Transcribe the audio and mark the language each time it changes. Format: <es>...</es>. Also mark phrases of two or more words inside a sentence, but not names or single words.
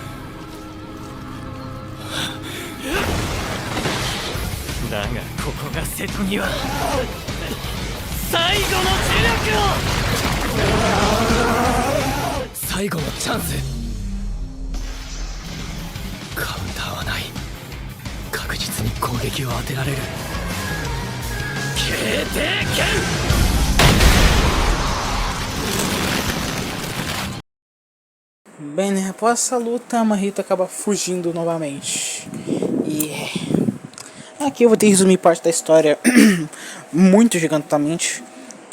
<ja>だがここが瀬戸際、最後の磁力を。最後のチャンス。カウンターはない。確実に攻撃を当てられる。継承剣。</ja> <pt>Bem, né? Após essa luta, a Mahito acaba fugindo novamente. E aqui eu vou ter que resumir parte da história muito gigantamente.</pt>